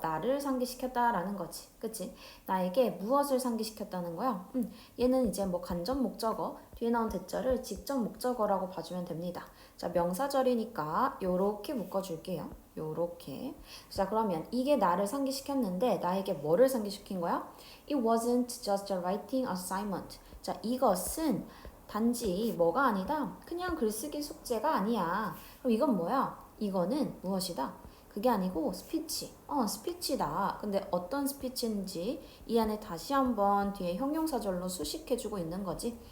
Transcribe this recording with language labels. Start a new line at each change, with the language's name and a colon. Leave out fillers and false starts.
Korean: 나를 상기시켰다라는 거지. 그치? 나에게 무엇을 상기시켰다는 거야? 얘는 이제 뭐 간접 목적어, 뒤에 나온 대절을 직접 목적어라고 봐주면 됩니다. 자, 명사절이니까 요렇게 묶어줄게요. 요렇게. 자, 그러면 이게 나를 상기시켰는데 나에게 뭐를 상기시킨 거야?
English: It wasn't just a writing assignment.
Korean: 자, 이것은 단지 뭐가 아니다. 그냥 글쓰기 숙제가 아니야. 그럼 이건 뭐야? 이거는 무엇이다? 그게 아니고 스피치. 스피치다. 근데 어떤 스피치인지 이 안에 다시 한번 뒤에 형용사절로 수식해주고 있는 거지.